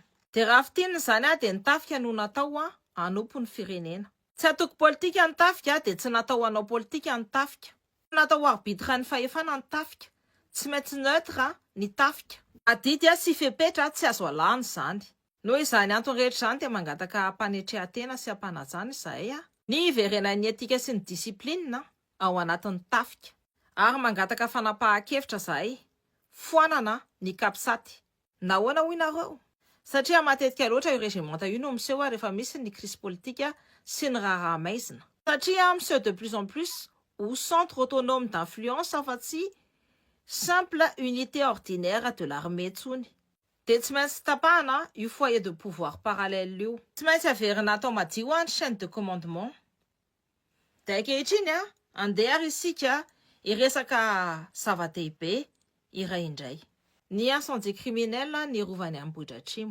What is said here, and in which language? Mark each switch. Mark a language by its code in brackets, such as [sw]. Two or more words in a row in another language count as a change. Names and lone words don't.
[mg] De raha fitinina zany dia nitafika no natao hanompo ny firenena. Tsy atoko politika ny tafika dia tsy natao hanao politika ny tafika. Natao arbitra ny fahefana ny tafika. Tsy maintsy neutre ny tafika. Adity sy fepetra tsy azo alàny zany. Noho izany antony rehetra zany dia mangataka mpanetrehan-tena sy ampanajana izahay ny iverenan'ny etika sy ny disiplinina ao anatin'ny tafika. Ary mangataka fanapahan-kevitra zahay foanana ny kapisaty. Nahoana hoy nareo? Satria matetika loatra io régimenta io no miseho rehefa misy ny [fr] crise politique [mg] sy ny raharaha maizina. Satria miseho [fr] de plus en plus au centre autonome d'influence afa-tsy simple unité ordinaire de l'armée intsony. [mg] De tsy maintsy tapahana io [fr] foyer de pouvoir parallèle [mg] io. Tsy maintsy averina atao madio ny [fr] chaîne de commandement. [mg] De ankehitriny andeha isika iresaka zava-dehibe iray indray. Ny [fr] incendie criminel [mg] nirovany Ambohidratrimo.